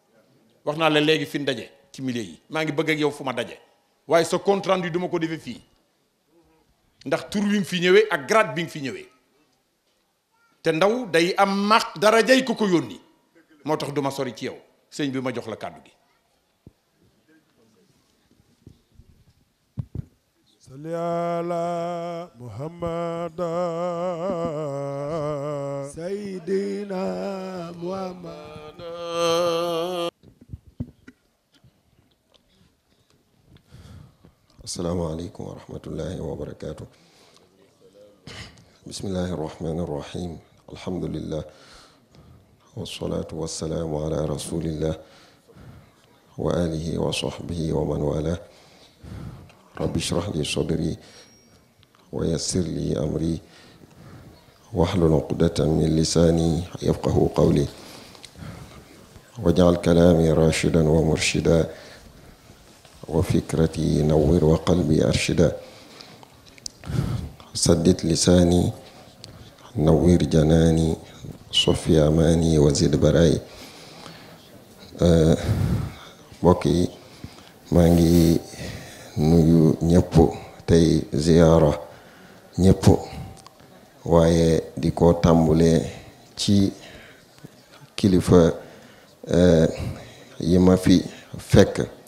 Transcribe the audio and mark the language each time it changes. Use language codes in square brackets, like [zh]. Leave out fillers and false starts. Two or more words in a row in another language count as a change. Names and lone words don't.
[wo] wax naa la léegi fi ndaje ci milieu yi maa ngi bëgg ak yow fu ma daje, waaye sa [fr] compte rendu [wo] duma ko defee fii ndax tur wi nga fi ñëwee ak grade bi nga fi ñëwee, te ndaw day am maq darajay ko yónni, moo tax duma sori ci yow. sëñ bi ma jox la kàddu gi. [ar] صل على محمد سيدنا محمد. السلام عليكم ورحمة الله وبركاته. بسم الله الرحمن الرحيم. Alhamdulillah. والصلاة والسلام على رسول الله وعلى آله وصحبه ومن والاه. رب اشرح لي صدري ويسر لي أمري واحلل عقدة من لساني يفقهوا قولي واجعل كلامي رشيدا ومرشدا وفكرتي نور وقلبي أرشدا سدد لساني نور جناني صفي أماني وزد برائي [wo] mbokk yi maa ngi nuyu ñëpp tey ziyaara ñëpp waaye di ko tàmbulee ci kilifa yi ma fi fekk